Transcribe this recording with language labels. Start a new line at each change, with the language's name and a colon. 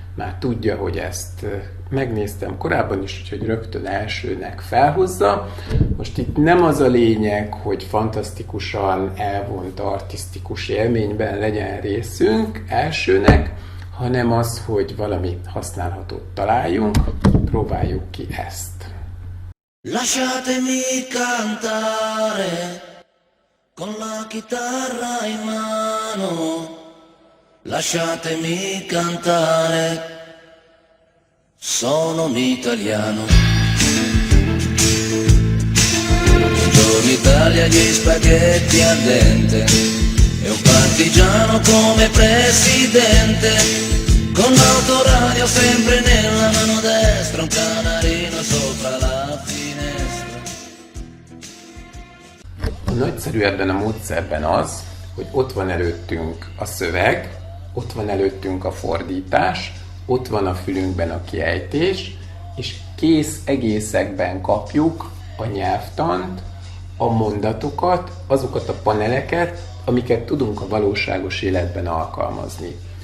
Hungarian: Már tudja, hogy ezt megnéztem korábban is, úgyhogy rögtön elsőnek felhozza. Most itt nem az a lényeg, hogy fantasztikusan elvont artisztikus élményben legyen részünk elsőnek, hanem az, hogy valami használhatót találjunk. Próbáljuk ki ezt.
Italian: Lasciatemi cantare con la chitarra in mano. Lasciatemi cantare, sono un italiano. Buongiorno Italia, gli spaghetti al dente e un partigiano come presidente, con l'autoradio sempre nella mano destra, un canarino sopra la finestra.
Hungarian: A nagyszerű ebben a módszerben az, hogy ott van előttünk a szöveg, ott van előttünk a fordítás, ott van a fülünkben a kiejtés, és kész egészekben kapjuk a nyelvtant, a mondatokat, azokat a paneleket, amiket tudunk a valóságos életben alkalmazni.